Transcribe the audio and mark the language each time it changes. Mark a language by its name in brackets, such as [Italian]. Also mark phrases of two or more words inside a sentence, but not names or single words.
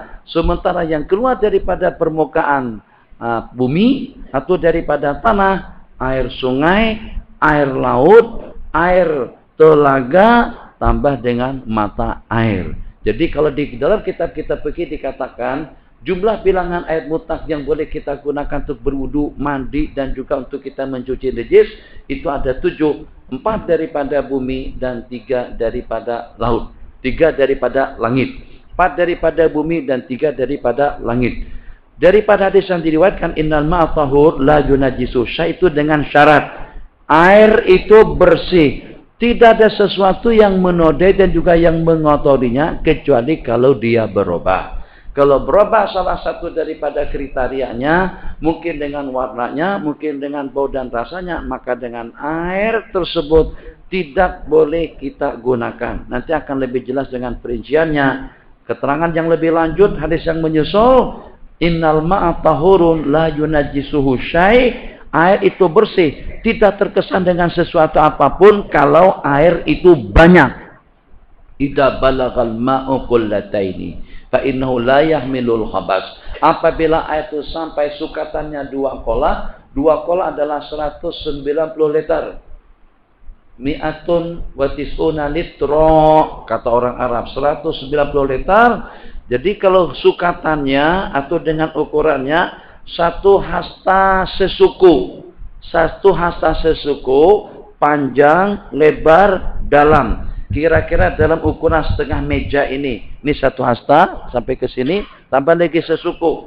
[Malay] Sementara yang keluar daripada permukaan bumi atau daripada tanah, air sungai, air laut, air telaga tambah dengan mata air. Jadi kalau di dalam kitab-kitab fikih dikatakan Jumlah bilangan air mutlak yang boleh kita gunakan untuk berwudu, mandi, dan juga untuk kita mencuci najis itu ada 7. 4 daripada bumi dan 3 daripada laut. 3 daripada langit. 4 daripada bumi dan 3 daripada langit. Daripada hadis yang diriwayatkan [Arabic] إن الماء طهور لا ينجسه شيء' [Malay] itu dengan syarat air itu bersih. Tidak ada sesuatu yang menodai dan juga yang mengotorinya kecuali kalau dia berubah. Kalau berubah salah satu daripada kriterianya, mungkin dengan warnanya, mungkin dengan bau dan rasanya, maka dengan air tersebut tidak boleh kita gunakan. Nanti akan lebih jelas dengan perinciannya. Keterangan yang lebih lanjut, hadis yang menyusul, [Arabic] إن الماء طهور لا ينجسه شيء'. [Malay] Air itu bersih, tidak terkesan dengan sesuatu apapun kalau air itu banyak. [Arabic] إذا بلغ الماء قلتين فإنه لا يحمل الخبث. [Malay] Apabila air itu sampai sukatannya 2 kolah, 2 kolah adalah 190 liter. [Arabic] مائة وتسعون لترا, [Malay] kata orang Arab, 190 liter. Jadi kalau sukatannya atau dengan ukurannya 1 hasta sesuku. 1 hasta sesuku, panjang, lebar, dalam. Kira-kira dalam ukuran setengah meja ini. Ini 1 hasta sampai ke sini, tambah lagi sesuku.